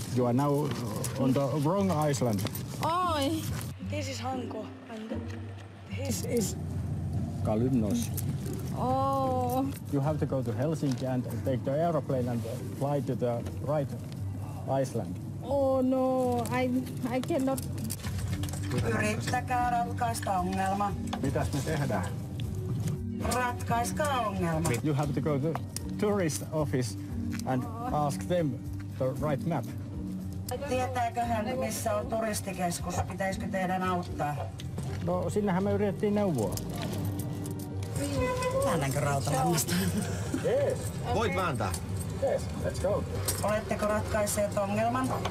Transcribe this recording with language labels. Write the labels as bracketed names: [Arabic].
[English] You are now on the wrong island. Oh. This is Hanko and this is Kalymnos. Oh. You have to go to Helsinki and take the aeroplane and fly to the right Iceland. Oh no, I cannot. [Finnish] Yrittäkää ratkaista ongelma. Mitäs me tehdään? Ratkaiskaa ongelma. [English] You have to go to tourist office and ask them the right map. [Finnish] Tietääköhän, missä on turistikeskus? Pitäisikö teidän auttaa? No, sinnehän me yritettiin neuvoa. Väännänkö Rautalannasta? [English] Yes. [Finnish] Voit vääntää. [English] Yes, let's go. [Finnish] Oletteko ratkaisseet ongelman?